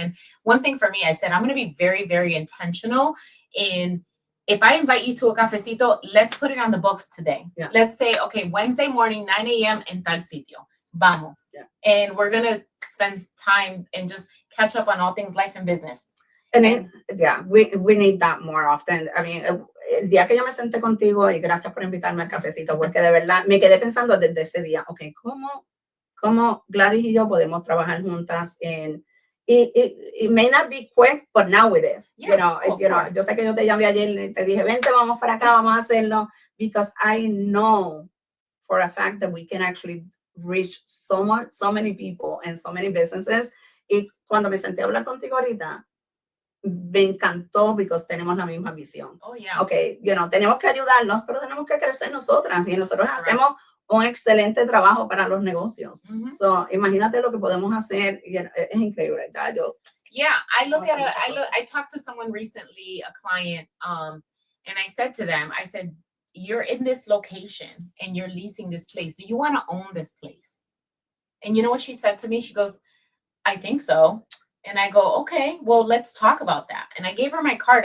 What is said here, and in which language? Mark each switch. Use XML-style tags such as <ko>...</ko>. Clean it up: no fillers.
<en>And one thing for me, I said, I'm going to be very, very intentional in, if I invite you to a cafecito, let's put it on the books today. Yeah. Let's say, okay, Wednesday morning, 9 a.m.</en> <es>en tal sitio. Vamos.</es> <en>Yeah. And we're going to spend time and just catch up on all things life and business. And then, we need that more often.</en> <es>I mean, el día que yo me senté contigo, y gracias por invitarme al cafecito, porque de verdad me quedé pensando desde ese día, okay, ¿cómo Gladys y yo podemos trabajar juntas en,</es> <en>it may not be quick, but now it is.</en> <es>Yo sé que yo te llamé ayer y te dije, vente, vamos para acá, vamos a hacerlo,</es> <en>because I know for a fact that we can actually reach so many people and so many businesses.</en> <es>Y cuando me senté a hablar contigo ahorita, me encantó because tenemos la misma visión.</es> <en>Oh, yeah.</en> <es>Okay, tenemos que ayudarnos, pero tenemos que crecer nosotras y nosotros hacemos un excelente trabajo para los negocios. So, imagínate lo que podemos hacer y es increíble.</es> <en>I talked to someone recently, a client, and I said to them, you're in this location and you're leasing this place. Do you want to own this place? And you know what she said to me? She goes, I think so. And I go, okay, well, let's talk about that. And I gave her my card.</en>